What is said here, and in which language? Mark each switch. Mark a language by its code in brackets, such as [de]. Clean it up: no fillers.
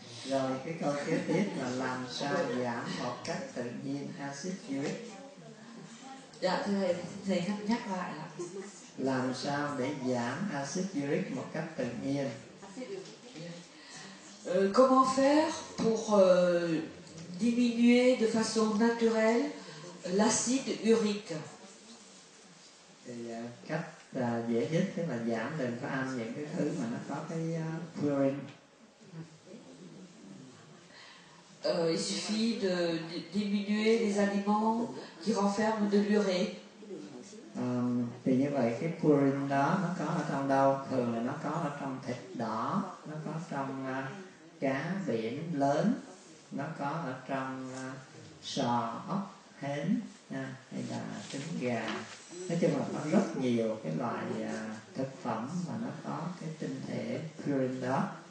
[vi] Rồi cái câu kế tiếp là làm sao giảm một cách tự nhiên axit uric. Dạ thầy nhắc lại ạ. Làm sao để giảm axit uric một cách tự nhiên? [fr] Comment faire pour diminuer de façon naturelle l'acide urique? [vi] Thì cách dễ nhất tức là giảm đừng có ăn những cái thứ mà nó có cái purine. [fr] Il suffit de diminuer les aliments qui renferment de l'urée. [vi] Thì như vậy cái purine đó nó có ở trong đâu? Thường là nó có ở trong thịt đỏ, nó có trong cá biển lớn, nó có ở trong sò, ốc, hến hay là trứng gà. Nói chung là có rất nhiều cái loại thực phẩm mà nó có cái tinh thể purine đó.